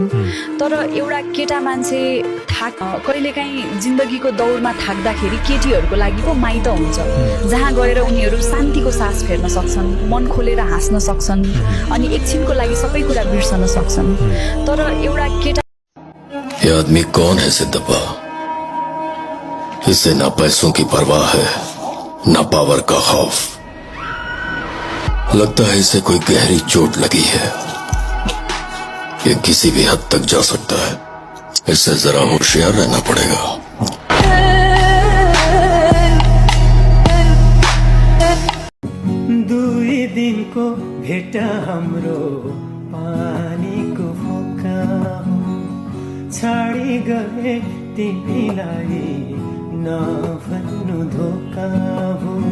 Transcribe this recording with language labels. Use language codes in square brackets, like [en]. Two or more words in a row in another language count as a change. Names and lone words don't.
[ne] तर एउटा केटा मान्छे कहिलेकाहीँ जिन्दगीको दौडमा थाक्दाखेरि केटीहरूको लागि पो माइत हुन्छ, जहाँ गएर उनीहरू शान्तिको सास फेर्न सक्छन्, मन खोलेर हाँस्न सक्छन्, अनि एकछिनको लागि सबै कुरा बिर्सन सक्छन्। तर एउटा केटा। [hi] ये आदमी कौन है सिद्धप्पा? इसे ना पैसों की परवाह है, ना पावर का खौफ। लगता है इसे कोई गहरी चोट लगी है, ये किसी भी हद तक जा सकता है। इससे जरा होशियार रहना पड़ेगा। [ne] दुई दिनको भेट हाम्रो पानीको फोका हो, छाडी गए तिमीलाई नभन्नु धोका हो।